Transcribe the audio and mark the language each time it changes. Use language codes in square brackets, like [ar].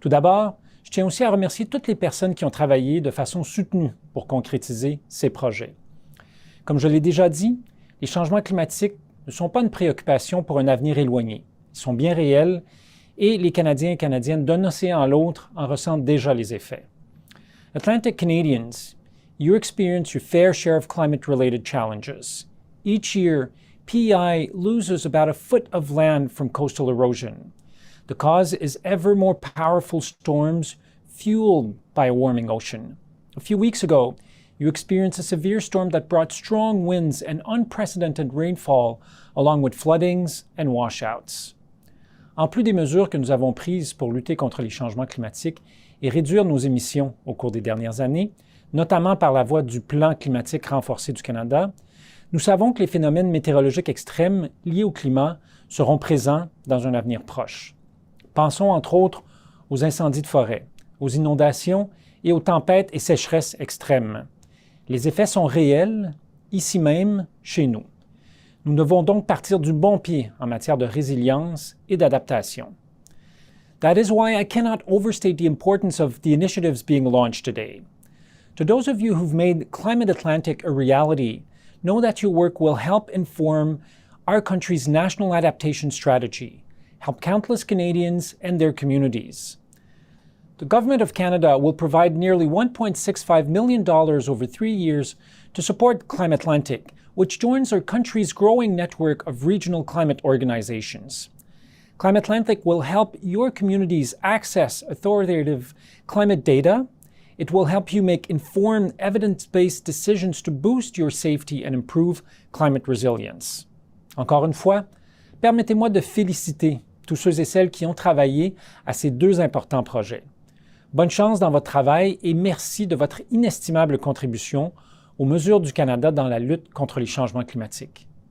[fr] Tout d'abord, je tiens aussi à remercier toutes les personnes qui ont travaillé de façon soutenue pour concrétiser ces projets. Comme je l'ai déjà dit, les changements climatiques ne sont pas une préoccupation pour un avenir éloigné. Ils sont bien réels et les Canadiens et Canadiennes d'un océan à l'autre en ressentent déjà les effets. [en] Atlantic Canadians, you experience your fair share of climate-related challenges. Each year, PEI loses about a foot of land from coastal erosion. The cause is ever more powerful storms fueled by a warming ocean. A few weeks ago, you experienced a severe storm that brought strong winds and unprecedented rainfall, along with floodings and washouts. [fr] En plus des mesures que nous avons prises pour lutter contre les changements climatiques et réduire nos émissions au cours des dernières années, notamment par la voie du plan climatique renforcé du Canada, nous savons que les phénomènes météorologiques extrêmes liés au climat seront présents dans un avenir proche. Pensons entre autres aux incendies de forêt, aux inondations et aux tempêtes et sécheresses extrêmes. Les effets sont réels, ici même, chez nous. Nous devons donc partir du bon pied en matière de résilience et d'adaptation. [en] That is why I cannot overstate the importance of the initiatives being launched today. To those of you who've made CLIMAtlantic a reality, know that your work will help inform our country's national adaptation strategy, help countless Canadians and their communities. The Government of Canada will provide nearly $1.65 million over 3 years to support CLIMAtlantic, which joins our country's growing network of regional climate organizations. CLIMAtlantic will help your communities access authoritative climate data. It will help you make informed, evidence-based decisions to boost your safety and improve climate resilience. [fr] Encore une fois, permettez-moi de féliciter tous ceux et celles qui ont travaillé à ces 2 importants projets. Bonne chance dans votre travail et merci de votre inestimable contribution aux mesures du Canada dans la lutte contre les changements climatiques.